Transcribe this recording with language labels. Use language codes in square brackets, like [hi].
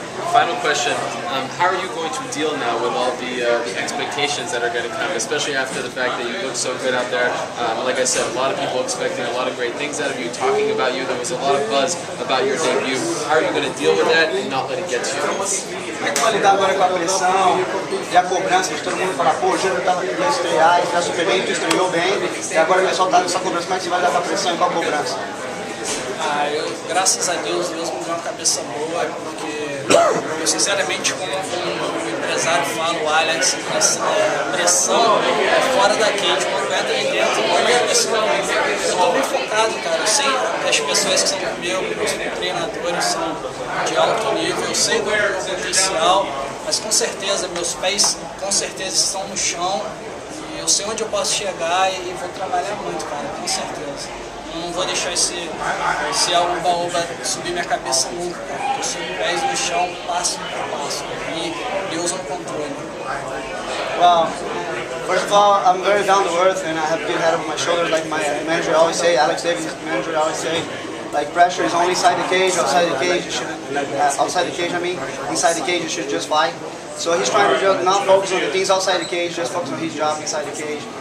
[en] Final question, how are you going to deal now with all the expectations that are going to come, especially after the fact that you look so good out there? Like I said, a lot of people expecting a lot of great things out of you, talking about you. There was a lot of buzz about your debut. How are you going to deal with that and not let it get to you? [pt] Como é que vai lidar agora com a pressão e a cobrança de todo mundo falar, pô, o Júnior ia estrear, está super bem, tu estreou bem, e agora o pessoal está nessa cobrança, como é que você vai lidar com a pressão e com a cobrança? Graças a Deus me deu uma cabeça boa, porque eu sinceramente, como um empresário falo, Alex, a pressão é fora da cage, quando entra aí dentro, eu estou bem focado, cara. Eu sei as pessoas que são comigo, meus treinadores são de alto nível, eu sei do meu potencial, mas com certeza meus pés com certeza estão no chão e eu sei onde eu posso chegar e vou trabalhar muito, cara, com certeza. Eu não vou deixar esse oba-oba subir minha cabeça nunca, cara. Eu sou de pés no chão, passo por passo. E Deus no controle. [en] Well, first of all, I'm very down to earth and I have a good head over my shoulders, like my manager always say, Alex Davis, manager always say, like pressure is only inside the cage, outside the cage you should, outside the cage I mean, inside the cage you should just fight. So he's trying to just not focus on the things outside the cage, just focus on his job inside the cage.